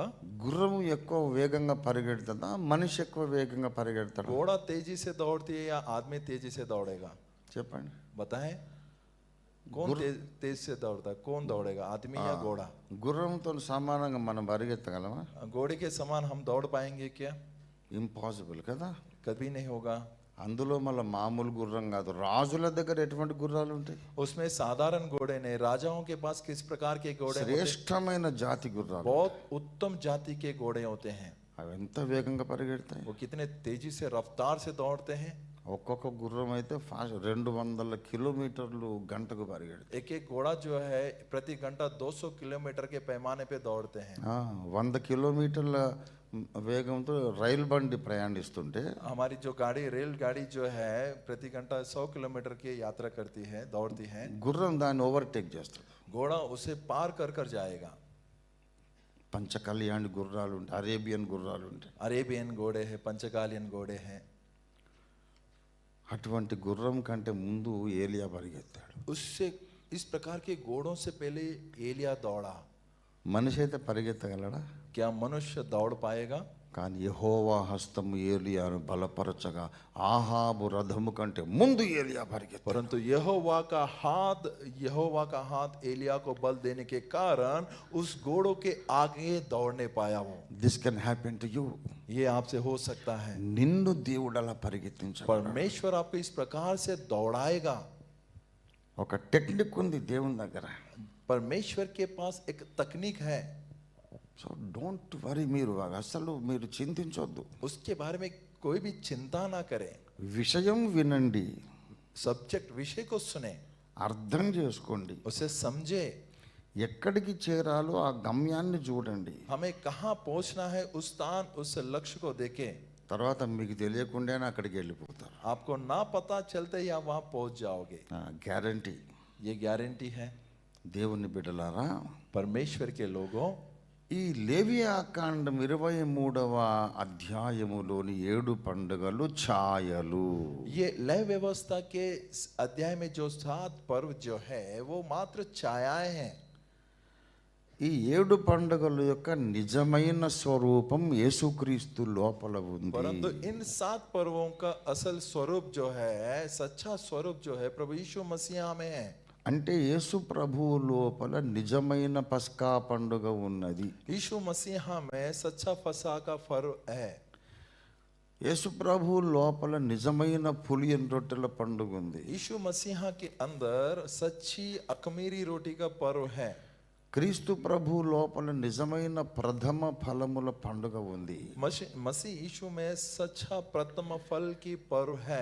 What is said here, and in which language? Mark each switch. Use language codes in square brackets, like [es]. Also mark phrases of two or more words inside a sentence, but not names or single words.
[te] గుర్రం ఎక్కువ వేగంగా పరిగెడుతుందా, మనిషి ఎక్కువ వేగంగా పరిగెడతాడు? [hi] घोड़ा तेजी से दौड़ती है या आदमी तेजी से दौड़ेगा? [te] చెప్పండి. [hi] बताएं, कौन तेज से दौड़ता है? कौन दौड़ेगा, आदमी या घोड़ा? [te] గుర్రంతో సమానంగా మనం పరిగెత్తగలమా? [hi] घोड़े के समान हम दौड़ पाएंगे क्या? [te] ఇంపాసిబుల్ కదా. [hi] कभी नहीं होगा। [te] అందులో మళ్ళీ మామూలు గుర్రం కాదు, రాజుల దగ్గర ఎటువంటి గుర్రాలు ఉంటాయి? [hi] उसमें साधारण घोड़े नहीं, राजाओं के पास किस प्रकार के घोड़े होते हैं? [te] శ్రేష్టమైన జాతి గుర్రాలు, [hi] बहुत उत्तम जाति के घोड़े होते हैं। [te] అవి ఎంత వేగంగా పరిగెడతాయి? [hi] वो कितने तेजी से रफ्तार से दौड़ते हैं। [te] ఒక్కొక్క గుర్రం అయితే ఫాస్ట్ 200 కిలోమీటర్లు గంటకు పరిగెడతాయి. [hi] एक एक घोड़ा जो है प्रति घंटा 200 किलोमीटर के पैमाने पे दौड़ते हैं। [te] 100 కిలోమీటర్ల వేగంతో రైలు బండి ప్రయాణిస్తుంటే [hi] हमारी जो रेलगाड़ी जो है प्रति घंटा 100 किलोमीटर की यात्रा करती है, दौड़ती है। [te] గుర్రం దాన్ని ఓవర్టేక్ చేస్తుంది. [hi] घोड़ा उसे पार कर जाएगा। [te] పంచకళ్యాణి గుర్రాలు ఉంటాయి, అరేబియన్ గుర్రాలు ఉంటాయి. [hi] अरेबियन घोड़े हैं, पंचकालियन घोड़े हैं। [te] అటువంటి గుర్రం కంటే ముందు ఏలియా పరిగెత్తాడు. [hi] उससे इस प्रकार के घोड़ों से पहले एलिया दौड़ा। [te] మనిషి అయితే పరిగెత్తగలడా? [hi] क्या मनुष्य दौड़ पाएगा? [te] కానీ యెహోవా హస్తము ఏలియాను బలపరచగా ఆహాబు రథము కంటే ముందు ఏలియా పరిగెత్తాడు. [hi] परंतु यहोवा का हाथ एलिया को बल देने के कारण उस घोड़ों के आगे दौड़ने पाया वो। [en] This can happen to you. [hi] ये आपसे हो सकता है। [te] నిన్ను దేవుడు అలా పరిగెత్తించాడు. [hi] परमेश्वर आपको इस प्रकार से दौड़ाएगा। [te] ఒక టెక్నిక్ ఉంది దేవుని దగ్గర. [hi] परमेश्वर के पास एक तकनीक है, [en] so don't worry, [te] మీరు అసలు మీరు చింతించొద్దు. [hi] उसके बारे में कोई भी चिंता ना करें. [te] విషయం వినండి, [hi] सब्जेक्ट विषय को सुने, [te] అర్థం చేసుకోండి, [hi] उसे समझे, [te] ఎక్కడికి చేరాలో ఆ గమ్యాన్ని చూడండి. [hi] हमें कहाँ पहुंचना है उस स्थान, उस लक्ष्य को देखें. [te] తర్వాత మీకు తెలియకుండానే అక్కడికి వెళ్ళిపోతారు. [hi] आपको ना पता चलते या वहां पहुंच जाओगे, [te] గ్యారంటీ. [hi] ये गारंटी है. [te] దేవుని బిడ్డలారా, [hi] परमेश्वर के लोगों, [te] ఈ లేవియాకాండం 23వ అధ్యాయములోని 7 పండుగలు ఛాయలు. [hi] ये लय व्यवस्था के अध्याय में जो 7 पर्व जो है वो मात्र छायाएं हैं. [te] ఈ 7 పండుగల యొక్క నిజమైన స్వరూపం యేసుక్రీస్తు లోపల ఉంది. [hi] परंतु इन 7 पर्वों का असल स्वरूप जो है, सच्चा स्वरूप जो है, प्रभु यीशु मसीह में है. [te] అంటే యేసు ప్రభువు లోపల నిజమైన పస్కా పండుగ ఉన్నది. [hi] यीशु मसीह में सच्चा फसह का पर्व है. [te] యేసు ప్రభువు లోపల నిజమైన పులియని రొట్టెల పండుగ ఉంది. [hi] यीशु मसीह के अंदर सच्ची अखमीरी रोटी का पर्व है. [te] క్రీస్తు ప్రభు లోపల నిజమైన ప్రథమ ఫలముల పండుగ ఉంది. [hi] मसीह यीशु में सच्चा प्रथम फल की पर्व है.